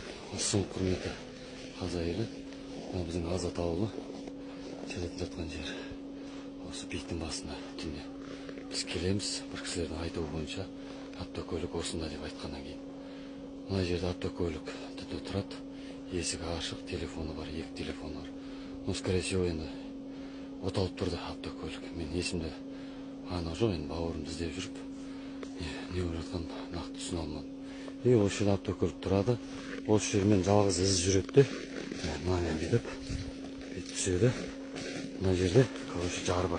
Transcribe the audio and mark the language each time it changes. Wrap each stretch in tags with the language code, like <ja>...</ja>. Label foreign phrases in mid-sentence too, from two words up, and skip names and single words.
<kk>Ассалам құрметті қазақ елі. Біздің Азат ауылы келетін жатқан жер. Осы биіктің басында түнде. Біз келеміз, бір кісілердің айтуы бойынша автокөлік осында деп айтқаннан кейін. Мына жерде автокөлік түнде тұрады. Есігі ашық, телефоны бар, екі телефоны бар.</kk> <ru>Ну, скорее всего,</ru> <kk>енді оталып тұрды автокөлік. Мен есімде анық жоқ, енді бауырымды іздеп жүріп, не болып жатқанын нақты түсіне алмадым. Осы жерде автокөлік тұрады. Осы жермен жалғыз із жүреді. Мынамен бүйтіп түседі. Мына жерде жар бар.</kk>